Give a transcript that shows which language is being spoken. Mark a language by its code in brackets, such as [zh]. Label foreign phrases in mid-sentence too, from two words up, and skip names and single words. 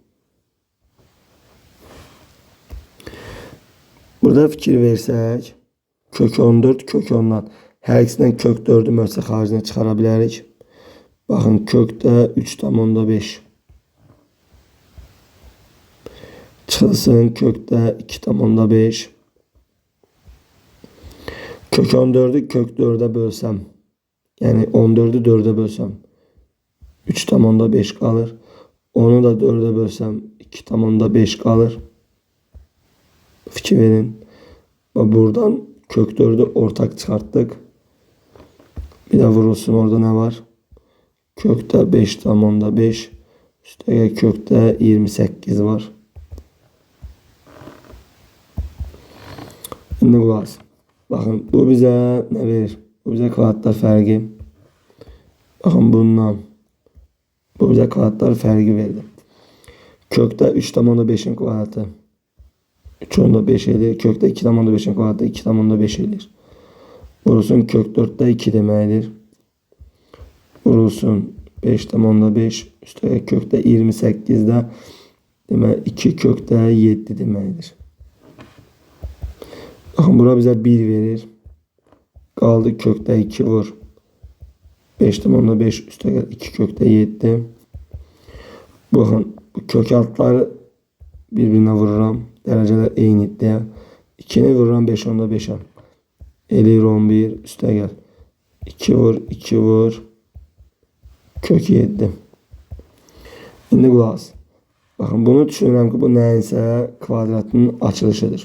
[az] Burada fikir versək kök 14 kök 10'dan hər ikisindən kök 4'ü mövcə xaricinə çıxara bilərik. Baxın kökdə 3,5 çıxılsın kökdə 2,5 Kök 14'ü kök 4'e bölsəm, [tr] yani 14'ü 4'e bölsəm 3 tam onda 5 kalır. [az] Onu da 4'e bölsəm 2 tam onda 5 kalır. Fikir verin. [tr] Buradan kök 4'ü ortak çıkarttık. Bir de vurulsun, orada ne var? [az] Kökte 5 tam onda 5. Üstəgəl kökte 28 var. Şimdi qulaq asın. [tr] Bakın bu bize ne verir? [az] Bu bize kvadratlar fərqi. Bakın bundan. Bu bize kvadratlar fərqi verdi. Kökte 3 tam onda 5'in kvadratı. 3 onda 5 edir. Kökte 2 tam onda 5'in kvadratı 2 tam onda 5 edir. Vurulsun kök 4'te 2 deməkdir. Vurulsun 5 tam onda 5. Üstəgəl kökte 28'de demək 2 kökte 7 deməkdir. [tr] Bakın bura bize 1 verir. Kaldı kökte 2 vur. [az] 5 tam onda 5 üstəgəl 2 kökte 7. [tr] Bakın bu kök altları birbirine vururam. Dereceler eyni diye. 2'ni vururam 5 onda 5'e. [az] Eləyir 11 üstəgəl 2 vur 2 vur. Kök 7. Şimdi qulaq as. Bakın bunu düşünürəm ki bu nəyinsə kvadratının açılışıdır.